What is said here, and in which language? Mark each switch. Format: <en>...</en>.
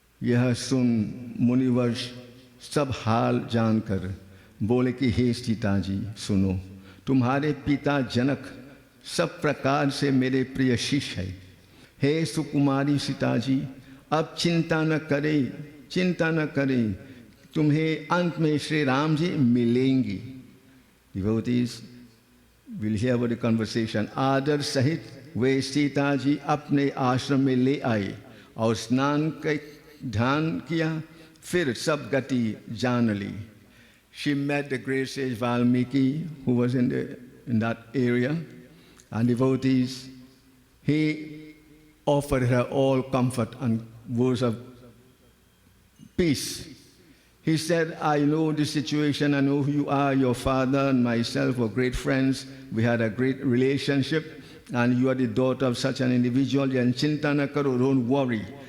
<hi>यह सुन मुनिवर सब हाल जानकर बोले कि हे सीता जी सुनो, तुम्हारे पिता जनक सब प्रकार से मेरे प्रिय शिष्य है। हे सुकुमारी सीता जी, अब चिंता न करें, तुम्हें अंत में श्री राम जी मिलेंगी।</hi> <en>Devotees will hear about the conversation.</en> <hi>आदर सहित वे सीता जी अपने आश्रम में ले आए और स्नान का ध्यान किया, फिर सब गति जान ली।</hi> <en>She met the great sage Valmiki, who was in that area, and devotees, he offered her all comfort and words of peace. He said, I know the situation, I know who you are, your father and myself were great friends, we had a great relationship, and you are the daughter of such an individual, and</en> <hi>chinta na karo,</hi> <en>don't worry.</en>